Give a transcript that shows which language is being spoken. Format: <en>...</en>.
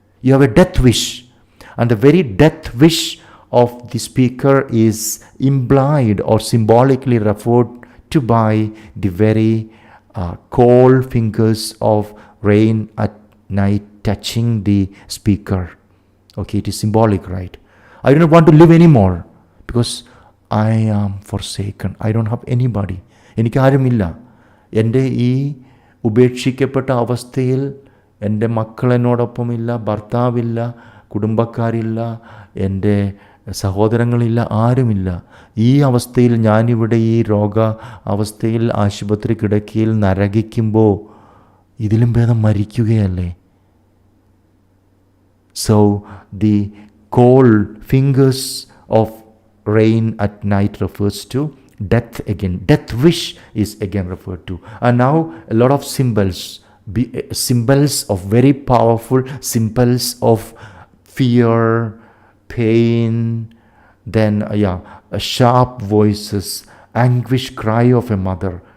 <en>You have a death wish, and the very death wish of the speaker is implied or symbolically referred to by the very cold fingers of rain at night touching the speaker. Okay, it is symbolic, right? I do not want to live anymore because I am forsaken. I don't have anybody.</en> <ml>എനിക്ക് ആരുമില്ല. എൻ്റെ ഈ ഉപേക്ഷിക്കപ്പെട്ട അവസ്ഥയിൽ എൻ്റെ മക്കൾ എന്നോടൊപ്പമില്ല, ഭർത്താവില്ല, കുടുംബക്കാരില്ല, എൻ്റെ സഹോദരങ്ങളില്ല, ആരുമില്ല. ഈ അവസ്ഥയിൽ ഞാനിവിടെ ഈ രോഗ അവസ്ഥയിൽ ആശുപത്രി കിടക്കയിൽ നരകിക്കുമ്പോൾ ഇതിലും ഭേദം മരിക്കുകയല്ലേ.</ml> <en>So the cold fingers of rain at night refers to death again. Death wish is again referred to. And now a lot of symbols, symbols of very powerful symbols of fear, pain, then sharp voices, anguish cry of a mother.</en>